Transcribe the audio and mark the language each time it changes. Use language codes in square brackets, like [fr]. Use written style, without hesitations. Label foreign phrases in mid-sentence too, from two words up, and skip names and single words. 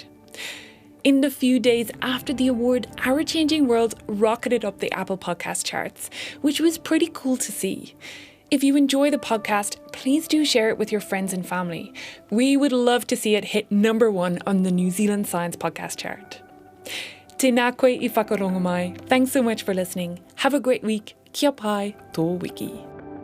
[en] In the few days after the award, Our Changing World rocketed up the Apple Podcast charts, which was pretty cool to see. If you enjoy the podcast, please do share it with your friends and family. We would love to see it hit number 1 on the New Zealand Science Podcast chart. [mi] Tēnā koe I whakarongo mai. [en] Thanks so much for listening. Have a great week. [mi] Kia pai tō wiki.